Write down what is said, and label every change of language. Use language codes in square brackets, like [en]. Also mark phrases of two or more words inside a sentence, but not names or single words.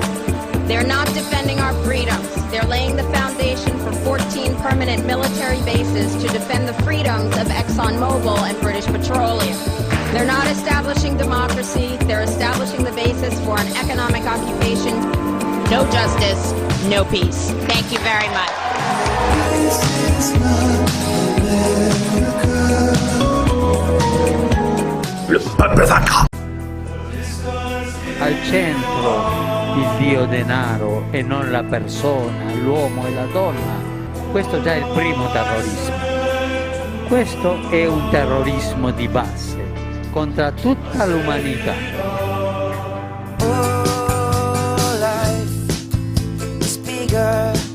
[en] They're not defending our freedoms. They're laying the foundation for 14 permanent military bases to defend the freedoms of ExxonMobil and British Petroleum. They're not establishing democracy. They're establishing the basis for an economic occupation. No justice, no peace. Thank you very much. [fr] Le peuple vaincra. [it] Al centro il dio denaro e non la persona, l'uomo e la donna. Questo già è il primo terrorismo. Questo è un terrorismo di base contro tutta l'umanità. [en] Oh, life is bigger